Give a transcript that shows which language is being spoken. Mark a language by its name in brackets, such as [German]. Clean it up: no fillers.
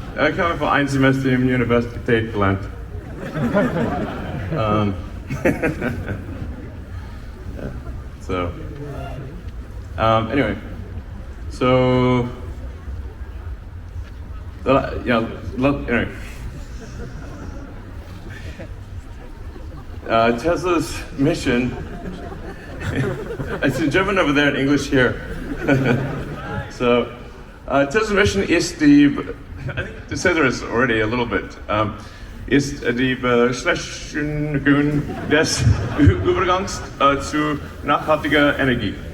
[German] Ich habe vor ein Semester in der Universität gelernt. [English] So, anyway, so, yeah, anyway. Tesla's mission, it's in German over there and English here. So, Tesla's mission [German] ist die, [English] I think it says there is already a little bit, [German] ist die Beschleunigung des Übergangs zu nachhaltiger Energie.